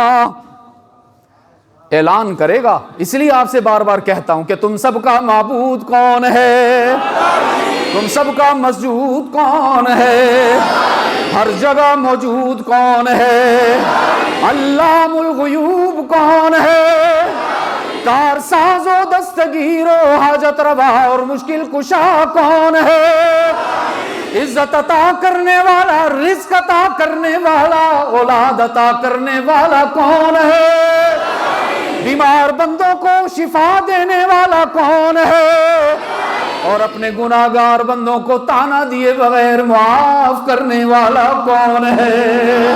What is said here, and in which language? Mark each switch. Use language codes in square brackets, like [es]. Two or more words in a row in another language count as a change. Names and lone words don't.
[ur] اعلان کرے گا، اس لیے آپ سے بار بار کہتا ہوں کہ تم سب کا معبود کون ہے، تم سب کا مسجود کون ہے، ہر جگہ موجود کون ہے، علام الغیوب کون ہے، کار ساز و دستگیر و حاجت روا اور مشکل کشا کون ہے، عزت عطا کرنے والا، رزق عطا کرنے والا، اولاد عطا کرنے والا کون ہے، بیمار بندوں کو شفا دینے والا کون ہے، اور اپنے گناہگار بندوں کو طعنہ دیے بغیر معاف کرنے والا کون ہے۔